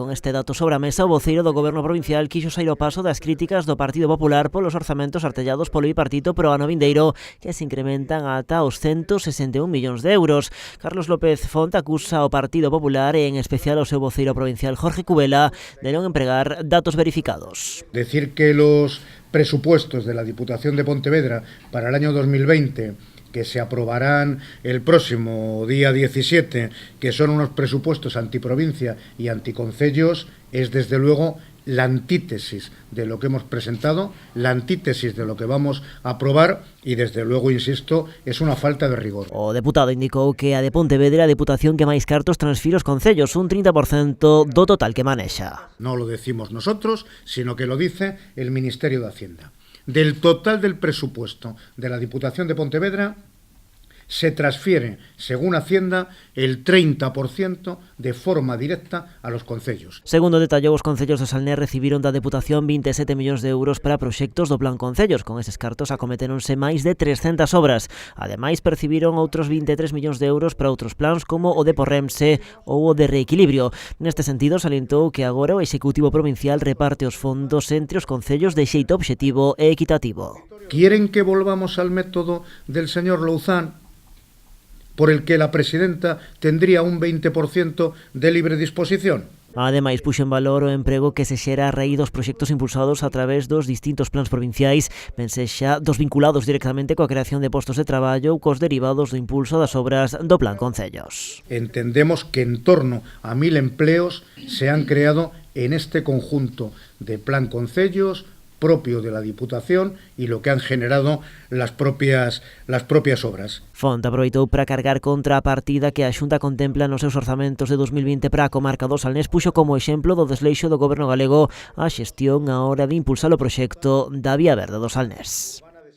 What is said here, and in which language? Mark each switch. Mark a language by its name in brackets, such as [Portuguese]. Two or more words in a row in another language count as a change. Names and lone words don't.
[Galician] Con este dato sobre a mesa, o voceiro do Goberno provincial quixo sair ao paso das críticas do Partido Popular polos orzamentos artellados polo bipartito pro ano vindeiro, que se incrementan ata os 161 millóns de euros. Carlos López Font acusa ao Partido Popular e en especial ao seu voceiro provincial Jorge Cubela de non empregar datos verificados. [Spanish] Decir que los presupuestos de la Diputación de Pontevedra para el año 2020, que se aprobarán el próximo día 17, que son unos presupuestos antiprovincia y anticoncellos, es desde luego la antítesis de lo que hemos presentado, la antítesis de lo que vamos a aprobar y desde luego, insisto, es una falta de rigor. [Galician] O deputado indicou que a de Pontevedra é a deputación que máis cartos transfire aos concellos, un 30% do total que manexa. [Spanish] No lo decimos nosotros, sino que lo dice el Ministerio de Hacienda. Del total del presupuesto de la Diputación de Pontevedra, se transfiere, según Hacienda, el 30% de forma directa a los concellos. [Galician] Segundo detallou, os concellos do Salnés recibiron da Deputación 27 millóns de euros para proxectos do Plan Concellos. Con eses cartos acometéronse máis de 300 obras. Ademais, percibiron outros 23 millóns de euros para outros plans como o de Porremse ou o de Reequilibrio. Neste sentido, salientou que agora o Executivo Provincial reparte os fondos entre os concellos de xeito obxectivo e equitativo. [Spanish] ¿Quieren que volvamos al método del señor Louzán, por el que la presidenta tendría un 20% de libre disposición? [Galician] Ademais, puxo en valor o emprego que se xera a raíz dos proxectos impulsados a través dos distintos plans provinciais, ben sexa dos vinculados directamente coa creación de postos de traballo ou cos derivados do impulso das obras do Plan Concellos. [Spanish] Entendemos que en torno a 1000 empleos se han creado en este conjunto de Plan Concellos propio de la Diputación y lo que han generado las propias obras. [Galician] Font aproveitou para cargar contra a partida que a Xunta contempla nos seus orzamentos de 2020 para a comarca do Salnés. Puxo como exemplo do desleixo do Goberno galego a xestión á hora de impulsar o proxecto da Vía Verde do Salnés.